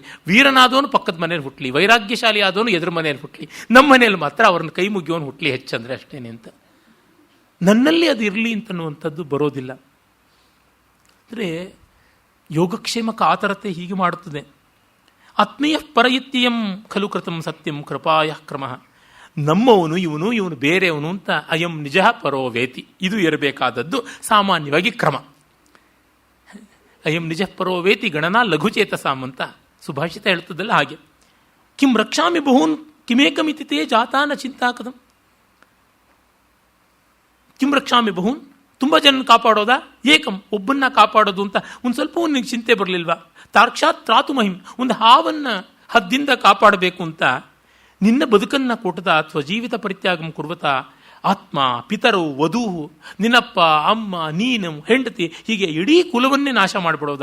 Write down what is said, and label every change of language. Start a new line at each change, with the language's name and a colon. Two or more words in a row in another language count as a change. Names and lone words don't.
Kannada: ವೀರನಾದವನು ಪಕ್ಕದ ಮನೇಲಿ ಹುಟ್ಟಲಿ, ವೈರಾಗ್ಯಶಾಲಿ ಆದವನು ಎದುರು ಮನೇಲಿ ಹುಟ್ಟಲಿ, ನಮ್ಮ ಮನೇಲಿ ಮಾತ್ರ ಅವ್ರನ್ನ ಕೈ ಮುಗಿಯೋನು ಹುಟ್ಟಲಿ ಹೆಚ್ಚಂದರೆ ಅಷ್ಟೇನೆ ಅಂತ. ನನ್ನಲ್ಲಿ ಅದು ಇರಲಿ ಅಂತನ್ನುವಂಥದ್ದು ಬರೋದಿಲ್ಲ. ಅಂದರೆ ಯೋಗಕ್ಷೇಮ ಕಾತರತೆ ಹೀಗೆ ಮಾಡುತ್ತದೆ.
Sanskrit: ಆತ್ಮೀಯ ಪರಯಿತ್ಯಂ ಖಲು ಕೃತಂ ಸತ್ಯಂ ಕೃಪಾಯ ಕ್ರಮಃ.
Kannada: ನಮ್ಮವನು ಇವನು ಬೇರೆಯವನು ಅಂತ
Sanskrit: ಅಯಂ ನಿಜ ಪರೋ ವೇತಿ,
Kannada: ಇದು ಇರಬೇಕಾದದ್ದು ಸಾಮಾನ್ಯವಾಗಿ ಕ್ರಮ.
Sanskrit: ಅಯಂ ನಿಜ ಪರೋ ವೇತಿ ಗಣನಾ ಲಘುಚೇತಸಾಮ್
Kannada: ಅಂತ ಸುಭಾಷಿತ ಹೇಳ್ತದಲ್ಲ ಹಾಗೆ.
Sanskrit: ಕಿಂ ರಕ್ಷಾಮಿ ಬಹೂನ್ ಕಿಮೇಕಮಿತಿ ತೇ ಜಾತಾನ ಚಿಂತಾಕದಂ. ಕಿಂ ರಕ್ಷಾಮಿ ಬಹೂನ್,
Kannada: ತುಂಬ ಜನ ಕಾಪಾಡೋದಾ? ಏಕಂ, ಒಬ್ಬನ್ನ ಕಾಪಾಡೋದು ಅಂತ ಒಂದು ಸ್ವಲ್ಪ ನಿನಗೆ ಚಿಂತೆ ಬರಲಿಲ್ವಾ?
Sanskrit: ತಾರ್ಕ್ಷಾತ್ ತ್ರಾತು ಮಹಿಂ,
Kannada: ಒಂದು ಹಾವನ್ನು ಹದ್ದಿಂದ ಕಾಪಾಡಬೇಕು ಅಂತ ನಿನ್ನ ಬದುಕನ್ನು ಕೊಟ್ಟದ
Sanskrit: ಸ್ವಜೀವಿತ ಪರಿತ್ಯಾಗಂ ಕುರ್ವತ ಆತ್ಮ ಪಿತರು ವಧೂ,
Kannada: ನಿನ್ನಪ್ಪ ಅಮ್ಮ ನೀನು ಹೆಂಡತಿ, ಹೀಗೆ ಇಡೀ ಕುಲವನ್ನೇ ನಾಶ ಮಾಡಿಬಿಡೋದಾ?